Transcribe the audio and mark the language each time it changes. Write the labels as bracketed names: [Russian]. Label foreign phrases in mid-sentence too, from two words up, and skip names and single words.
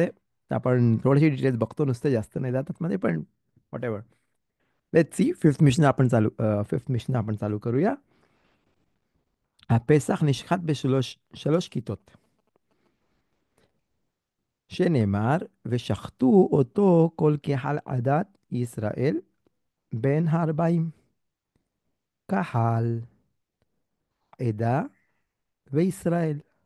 [Marathi] तर आपण थोडेसे डिटेल्स बघतो, नुसतं जास्त नाही जातात मध्ये पण. [English] whatever. let's see. [Marathi] फिफ्थ मिशन आपण चालू करूया. [Hebrew] הפסח נשחט בשלוש כיתות, שנאמר, ושחטו אותו כל קהל עדת ישראל בין הארבעים, קהל, עדה וישראל.